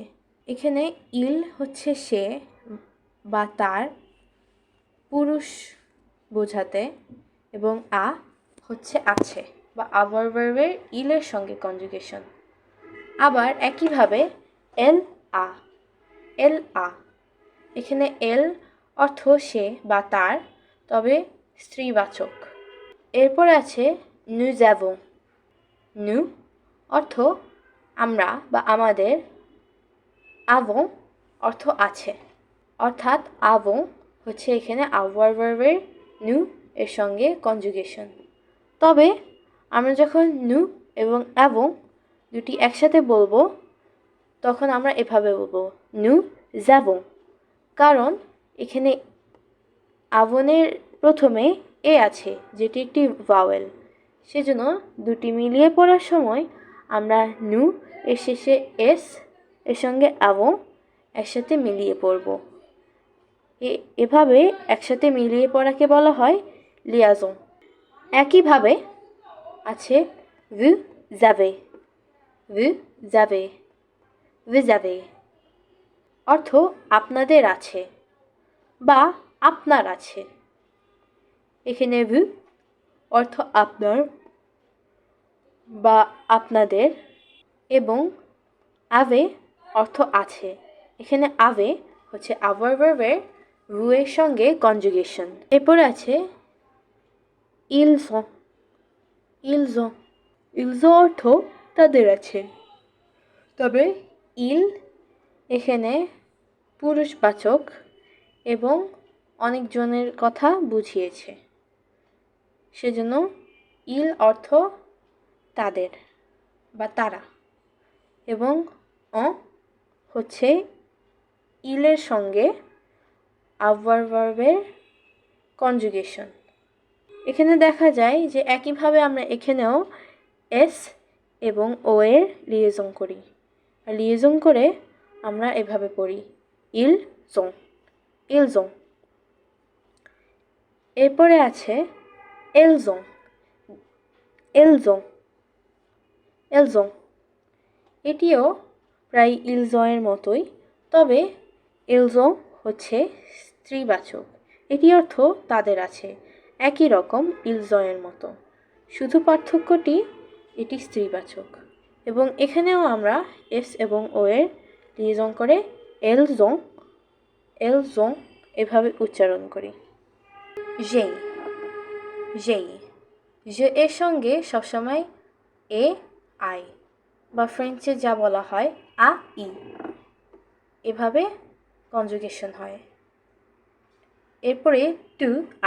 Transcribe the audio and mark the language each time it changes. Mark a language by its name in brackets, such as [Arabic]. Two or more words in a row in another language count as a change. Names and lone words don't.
[Bangla] এখানে ইল হচ্ছে সে বা তার, পুরুষ বোঝাতে, এবং আ হচ্ছে আছে বা avoir ভার্বের ইলের সঙ্গে কনজুগেশন। আবার একইভাবে [French] elle a. elle a [Bangla] এখানে এল অর্থ সে বা তার, তবে স্ত্রীবাচক। এরপর আছে [French] nous avons। [Bangla] nous অর্থ আমরা বা আমাদের, avons অর্থ আছে, অর্থাৎ avons হচ্ছে এখানে avoir ভার্বের nous এর সঙ্গে কনজুগেশন। তবে আমরা যখন nous এবং avons দুটি একসাথে বলবো, তখন আমরা এভাবে বলবো [French] nous avons, [Bangla] কারণ এখানে avons-এর প্রথমে এ আছে, যেটি একটি ভাওয়েল। সেজন্য দুটি মিলিয়ে পড়ার সময় আমরা nous এর শেষে এস এর সঙ্গে avons একসাথে মিলিয়ে পড়ব। এভাবে একসাথে মিলিয়ে পড়াকে বলা হয় লিয়াজন। একইভাবে আছে [French] vous avez। vous avez। vous avez [Bangla] অর্থ আপনাদের আছে বা আপনার আছে। এখানে vous অর্থ আপনার বা আপনাদের, এবং avez অর্থ আছে। এখানে avez হচ্ছে avoir ভার্বের vous এর সঙ্গে কনজুগেশন। এরপর আছে [French] ils ont। ils ont। ils ont [Bangla] অর্থ তাদের আছে, তবে il এখানে পুরুষবাচক এবং অনেকজনের কথা বুঝিয়েছে, সেজন্য il অর্থ তাদের বা তারা, এবং en হচ্ছে ইলের সঙ্গে avoir ভার্বের কনজুগেশন। এখানে দেখা যায় যে একইভাবে আমরা এখানেও এস এবং ও এর লিয়েজন করি, আর লিয়েজন করে আমরা এভাবে পড়ি [French] ils ont। ils ont। [Bangla] এরপরে আছে [French] elles ont। elles ont। elles ont [Bangla] এটিও প্রায় [French] ils ont [Bangla] এর মতোই, তবে [French] elles ont [Bangla] হচ্ছে স্ত্রীবাচক। এটি অর্থ তাদের আছে, একই রকম [French] ils ont [Bangla] এর মতো, শুধু পার্থক্যটি এটি স্ত্রীবাচক। এবং এখানেও আমরা এস এবং ও এর লিয়েজন করে [French] elles ont। elles ont [Bangla] এভাবে উচ্চারণ করি। যেই। যেই যে এর সঙ্গে সবসময় এ আই বা ফ্রেঞ্চে যা বলা হয় আ ই, এভাবে কনজুগেশন হয়। এরপরে [French] tu as.